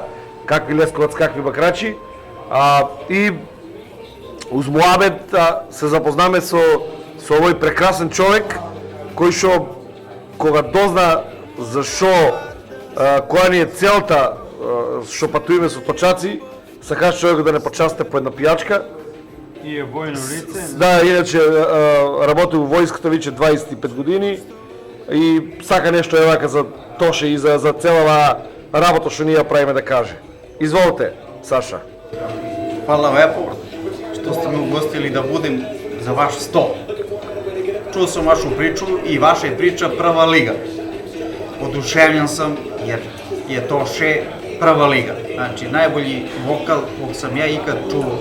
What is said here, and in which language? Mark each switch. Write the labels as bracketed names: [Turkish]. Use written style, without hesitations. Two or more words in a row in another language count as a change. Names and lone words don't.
[Macedonian] какви лесковац, какви бакрачи, и уз муабет се запознаме со овој прекрасен човек, кој што кога дозна за шо, која ни е целта што патуваме со точаци, сакаш човек да не почасте по една пијачка. И е војно лице. Да, иначе работи во војската веќе 25 години и сака нешто евака за Тоше и за целава работа што ние правиме да каже. Изволите, Саша. [Serbian] Hvala lepo što ste me ugostili da budem za vaš stol. Čuo sam vašu priču i vaša je priča prva liga. Oduševljen sam jer je Toše prva liga. Znači, najbolji vokal kog sam ja ikad čuo.